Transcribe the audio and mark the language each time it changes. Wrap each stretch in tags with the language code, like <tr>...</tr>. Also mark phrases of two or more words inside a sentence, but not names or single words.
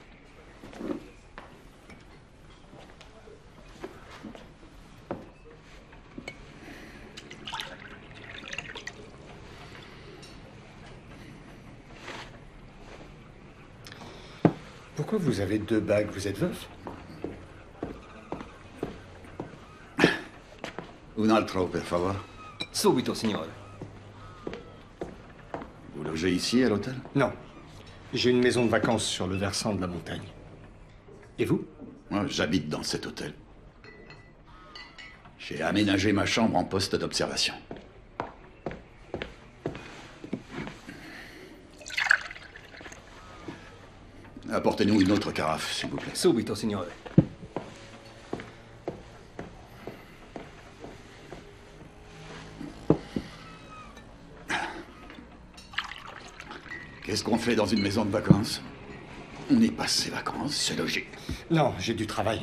<fr>Pourquoi vous avez 2 bagues? Vous êtes veuf?</fr> <it>Un altro, per favor. Subito, signore.</it> <fr>Vous logez ici, à l'hôtel? Non. J'ai une maison de vacances sur le versant de la montagne. Et vous? Moi, j'habite dans cet hôtel. J'ai aménagé ma chambre en poste d'observation. Apportez-nous une autre carafe, s'il vous plaît.</fr> <it>Subito, signore.</it> <fr>Qu'est-ce qu'on fait dans une maison de vacances? On y passe ses vacances, c'est logique. Non, j'ai du travail.</fr>